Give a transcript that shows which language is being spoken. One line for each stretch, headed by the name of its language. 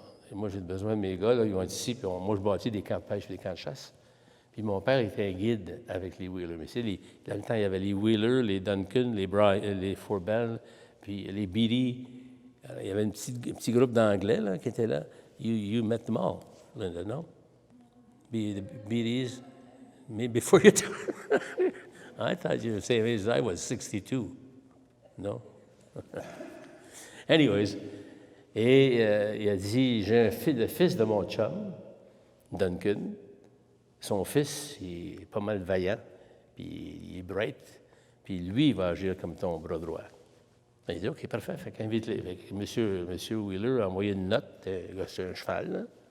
French: Et moi, j'ai besoin de mes gars, là, ils vont être ici, puis moi, je bâtis des camps de pêche et des camps de chasse. Puis mon père était un guide avec les Wheeler. Mais c'est dans le temps, il y avait les Wheeler, les Duncan, les Forbell, puis les Beatty. Il y avait un petit groupe d'Anglais là, qui était là.
English: You met them all, Linda, no? The Beatties, maybe before your time. I thought you were the same age as I was, 62. No?
French: Anyways, et il a dit, j'ai le fils de mon chum, Duncan. Son fils, il est pas mal vaillant, puis il est bright, puis lui, il va agir comme ton bras droit. Il dit, OK, parfait, fait qu'invite-les. Monsieur Wheeler a envoyé une note, c'est un cheval, là.